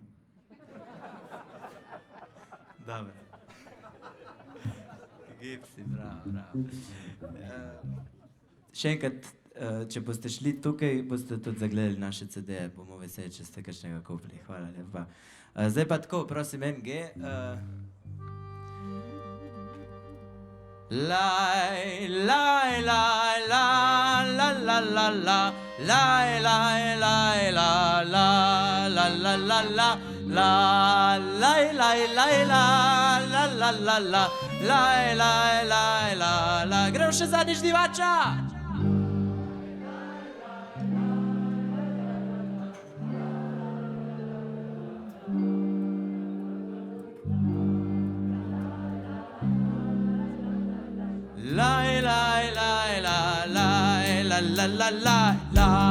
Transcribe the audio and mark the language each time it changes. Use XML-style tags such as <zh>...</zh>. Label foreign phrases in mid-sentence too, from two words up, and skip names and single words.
<sl>Dobro. Gipsy, bravo. Še enkrat, če boste šli tukaj, boste tudi zagledali naše CD-je, bomo veseli, če ste kakšnega kupili. Hvala lepa. Zdaj pa tako, prosim, MG. Laj, laj, laj, la, la, la, la, la, laj, laj, laj, la, la, la, la, la, la, la, laj, laj, laj, la, la, la, la, la, laj, laj, laj, la, la. Gremo še zadnjič divača! Laj, laj, laj, la, laj, la, la, la, la, la.</sl>